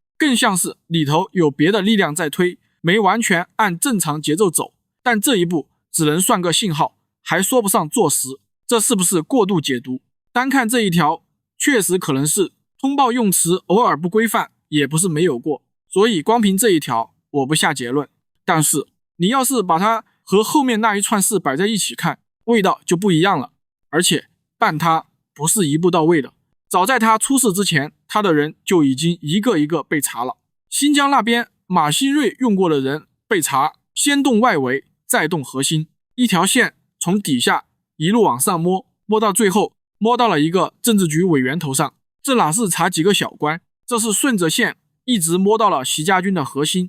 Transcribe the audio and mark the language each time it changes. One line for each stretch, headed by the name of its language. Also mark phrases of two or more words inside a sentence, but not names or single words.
Chinese: 更像是裡頭有別的力量在推，沒完全按正常節奏走。但這一步只能算個信號，還說不上坐實。這是不是過度解讀？單看這一條，確實可能是通報用詞偶爾不規範，也不是沒有過。所以光憑這一條，我不下結論。但是你要是把它和後面那一串事擺在一起看，味道就不一樣了。而且辦它不是一步到位的，早在他出事之前，他的人就已經一個一個被查了。新疆那邊馬興瑞用過的人被查，先動外圍，再動核心，一條線從底下一路往上摸，摸到最後摸到了一個政治局委員頭上。這哪是查幾個小官，這是順着線一直摸到了習家軍的核心。